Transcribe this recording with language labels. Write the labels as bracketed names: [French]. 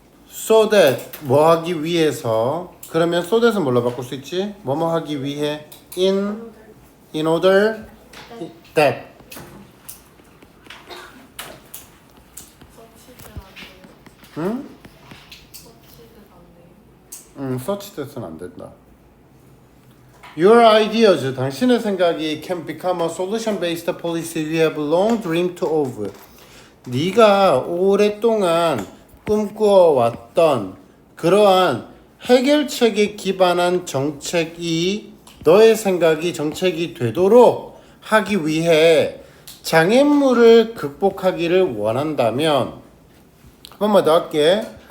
[English] so that [Korean] 뭐 하기 위해서. 그러면 so that은 뭘로 바꿀 수 있지? 뭐뭐 하기 위해 [English] in order that [Korean] 서치는 안 돼요. 응? 서치는 안 돼요. [English] search that은 [Korean] 안 된다. [English] Your ideas, [Korean] 당신의 생각이 [English] can become a solution-based policy you have long dreamed of. [Korean] 네가 오랫동안 꿈꾸어왔던 그러한 해결책에 기반한 정책이 너의 생각이 정책이 되도록 하기 위해 장애물을 극복하기를 원한다면 한 번만 더 할게.